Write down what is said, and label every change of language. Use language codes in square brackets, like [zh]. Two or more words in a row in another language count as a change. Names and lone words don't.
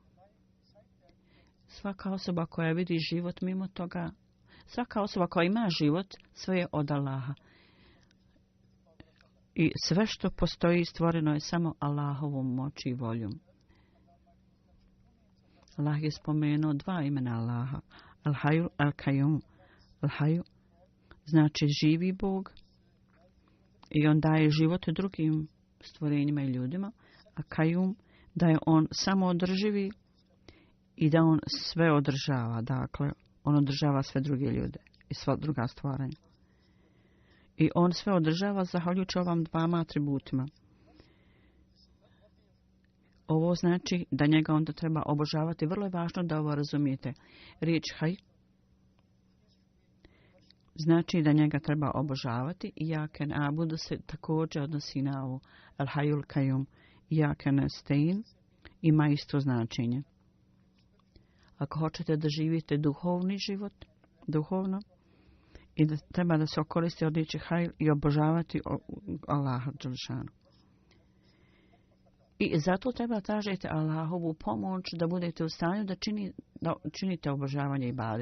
[bs] Svaka osoba koja vidi život mimo toga, svaka osoba koja ima život, sve je od Allaha. I sve što postoji stvoreno je samo Allahovom moći i voljom. Allah je spomenuo dva imena Allaha. Al-Hayyu, Al-Qayyum. Al-Hayyu znači živi Bog i on daje život drugim stvorenjima i ljudima. A Qayyum da je on samo održivi i da on sve održava. Dakle, on održava sve druge ljude i sva druga stvaranja. I on sve održava zahvaljujući ovam dvama atributima. Ovo znači da njega onda treba obožavati. Vrlo je važno da ovo razumijete. Riječ Hay znači da njega treba obožavati. [ar] إياك نعبد [bs] se također odnosi na ovo. Al-Hayyul Qayyum. [ar] إياك نستعين [bs] ima isto značenje. Ako hoćete da živite duhovni život, duhovno, i da treba da se okoristi od riječi Hay i obožavati Allaha dželešanu. I zato treba tražiti Allahovu pomoć da budete u stanju da činite obožavanje i ibadet.